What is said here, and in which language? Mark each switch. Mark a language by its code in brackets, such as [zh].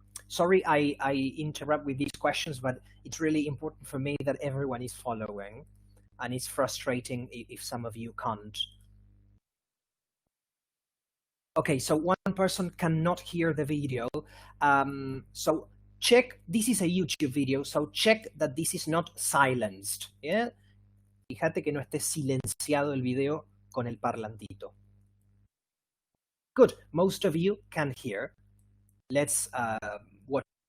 [en] Sorry I interrupt with these questions, but it's really important for me that everyone is following, and it's frustrating if some of you can't. Okay, so one person cannot hear the video. So check, this is a YouTube video, so check that this is not silenced. Yeah? [es] Fíjate que no esté silenciado el video con el parlantito. [en] Good, most of you can hear. Let's watch.